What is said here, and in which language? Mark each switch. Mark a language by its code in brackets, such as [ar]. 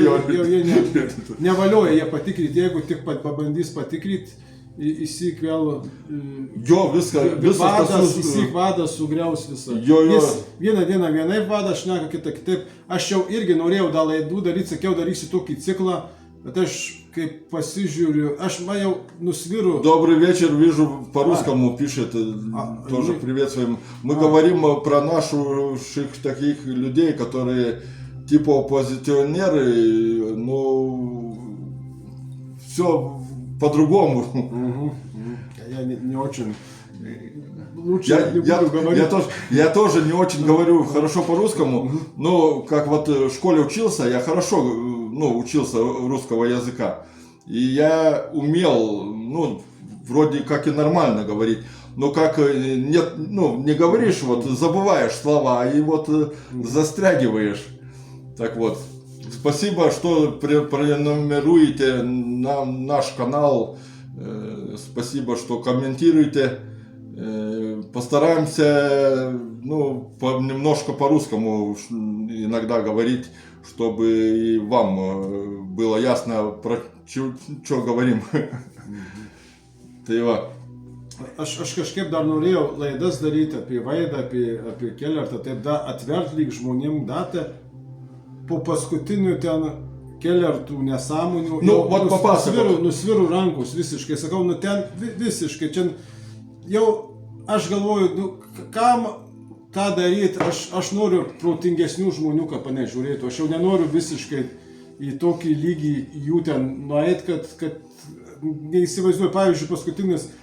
[lt] Jie nevalioja jie patikrinti, jeigu tik pabandys patikrinti, įsyk vėl... Įsyk vadas sugriaus visą. Jis vieną dieną vienaip vadas, šneka kitą kitaip. Aš jau irgi norėjau laidų daryti, sakiau, darysiu tokį ciklą, bet aš kaip pasižiūriu, man jau нусвиру. [ru] Добрый вечер, вижу, по-русскому пишет, тоже приветствуем. Мы говорим про наших таких людей, которые типа оппозиционеры, но все по-другому. Я не очень... Лучше не буду говорить. Я тоже не очень говорю хорошо по-русскому, но как в школе учился, я хорошо учился русского языка. И я умел, вроде как и нормально говорить, но как не говоришь, забываешь слова и застрягиваешь. Так вот, спасибо, что пронумеруете наш канал, спасибо, что комментируете. Постараемся, немножко по-русскому иногда говорить, чтобы и вам было ясно, про что говорим. [lt] Tai va. Aš kažkaip dar norėjau laidas daryti apie Vaidą, apie Kelertą, taip atvert lyg žmonėm datą po paskutinių ten Kelertų nesąmonių. Nusviru rankus visiškai, sakau, ten visiškai, čia jau aš galvoju, kam tą daryti, aš noriu protingesnių žmonių, kad mane žiūrėtų, aš jau nenoriu visiškai į tokį lygį jų ten nueit, kad neįsivaizduoju, pavyzdžiui, paskutinis